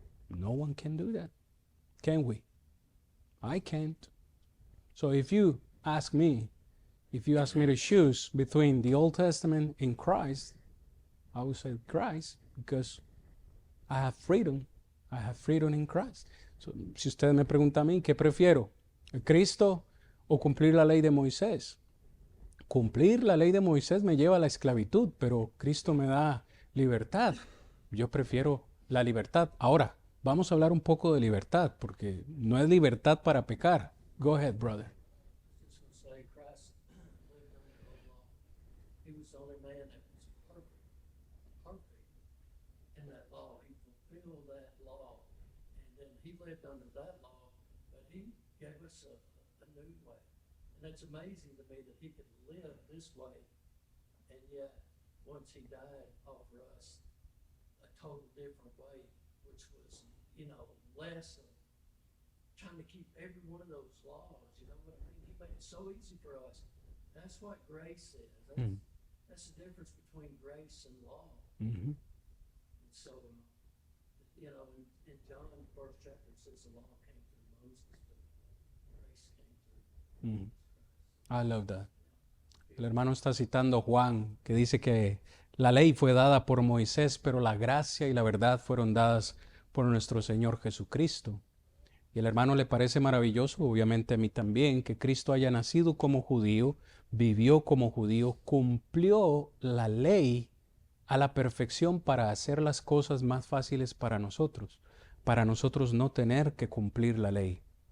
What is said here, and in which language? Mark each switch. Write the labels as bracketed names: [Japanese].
[English] No one can do that, can we? I can't. So if you ask me to choose between the Old Testament and Christ, I would say Christ, because I have freedom. I have freedom in Christ. [Spanish] So, si usted me pregunta a mí, ¿qué prefiero? ¿Cristo o cumplir la ley de Moisés? Cumplir la ley de Moisés me lleva a la esclavitud, pero Cristo me da libertad. Yo prefiero la libertad. Ahora, vamos a hablar un poco de libertad, porque no es libertad para pecar. [English] Go ahead, brother. Just gonna say Christ lived under the old law. He was the only man that was perfect in that law. He fulfilled that law, and then he lived under that law, but he gave us a new way. And it's amazing to me that he could live this way, and yet once he died, offer us a total different way, which was, less of trying to keep every one of those laws, you know what I mean? He made it so easy for us. That's what grace is. That's the difference between grace and law. Mm-hmm. And so, in John, the first chapter, it says the law came through Moses, but grace came through Christ. I love that. [Spanish] El hermano está citando Juan, que dice que la ley fue dada por Moisés, pero la gracia y la verdad fueron dadas por nuestro Señor Jesucristo. Y al hermano le parece maravilloso, obviamente a mí también, que Cristo haya nacido como judío, vivió como judío, cumplió la ley a la perfección para hacer las cosas más fáciles para nosotros no tener que cumplir la ley.